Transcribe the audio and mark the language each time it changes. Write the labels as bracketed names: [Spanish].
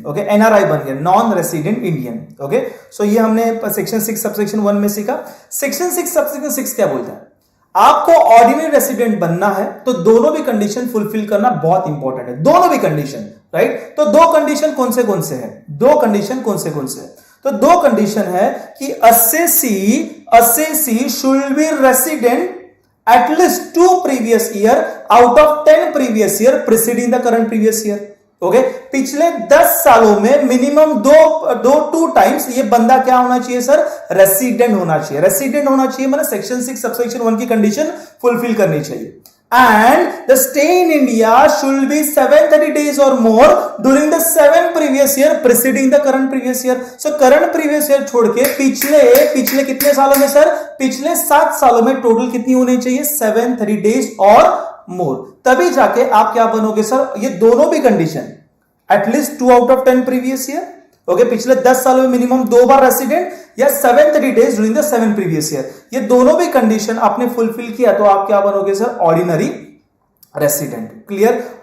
[Hindi] Okay, NRI बन गया, non resident Indian. Okay, सो ये हमने सेक्शन 6 सबसेक्शन 1 में सीखा। सेक्शन 6 सबसेक्शन 6 क्या बोलता है? आपको ऑर्डिनरी रेसिडेंट बनना है तो दोनों भी कंडीशन फुलफिल करना बहुत इंपॉर्टेंट है, दोनों भी कंडीशन, राइट? तो 2 कंडीशन कौन से हैं? 2 कंडीशन कौन से हैं? तो 2 कंडीशन है कि [English] Assessee should be resident at least 2 previous year out of 10 previous year preceding the current previous year। [Hindi] Okay पिछले 10 सालों में मिनिमम टू टाइम्स ये बंदा क्या होना चाहिए सर, रेसिडेंट होना चाहिए। रेसिडेंट होना चाहिए मतलब सेक्शन 6 सबसेक्शन 1 की कंडीशन फुलफिल करनी चाहिए। [English] And the stay in India should be 730 days or more during the 7 previous year preceding the current previous year. [Hindi] So current previous year छोड़ के पिछले कितने सालों में सर, पिछले 7 सालों में टोटल कितनी होनी चाहिए, 730 days और more, तभी जाके आप क्या बनोगे सर, ये दोनों भी condition [English] at least 2 out of 10 previous year, [Hindi] okay पिछले 10 सालों में मिनिमम 2 बार रेसिडेंट या [English] 730 days during the 7 previous year, [Hindi] ये दोनों भी कंडीशन आपने फुलफिल किया तो आप क्या बनोगे सर, ऑर्डिनरी रेसिडेंट। क्लियर।